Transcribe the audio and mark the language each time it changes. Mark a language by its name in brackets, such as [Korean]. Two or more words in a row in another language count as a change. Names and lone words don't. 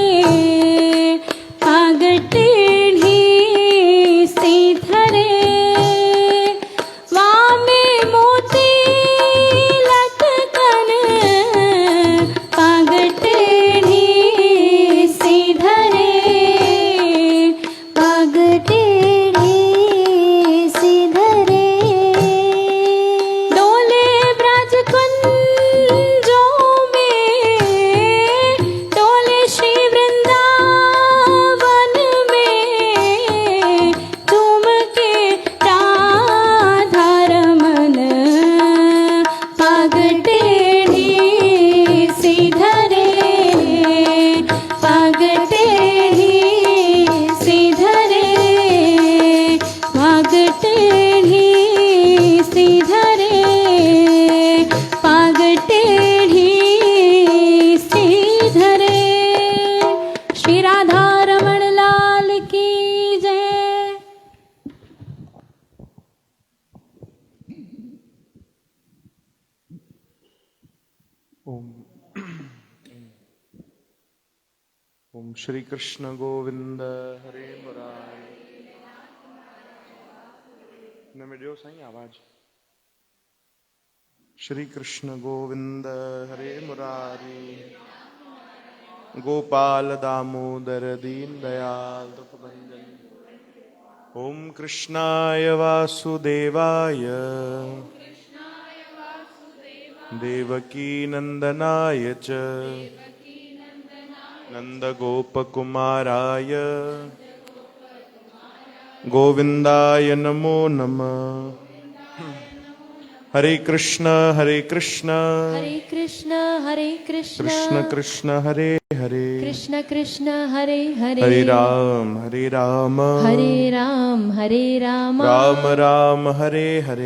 [Hindi] पाग टेढ़ी सीधरे वामे मोती लटकन पाग टेढ़ी सीधरे पाग टेढ़ी सीधरे डोले ब्रज कुंजों में डोले श्री वृंदावन में झूम के राधा रमन पाग टेढ़ी सीधरे पाग टेढ़ी सीधरे पाग टेढ़ी सीधरे पाग टेढ़ी सीधरे श्री राधा रमण लाल की जय। ओम ओम श्री कृष्ण गोविंद हरे मुरारी न मिलियो साईं आवाज श्री कृष्ण गोविंद हरे मुरारी गोपाल दामोदर दीन दयाल दुख भंजन [Sanskrit] ओम कृष्णाय वासुदेवाय देवकी नंदनाय च नन्दगोपकुमाराय गोविन्दाय नमो नमः। हरे कृष्ण हरे कृष्ण हरे कृष्ण कृष्ण कृष्ण हरे हरे कृष्ण कृष्ण हरे हरे हरे राम हरे राम राम राम हरे हरे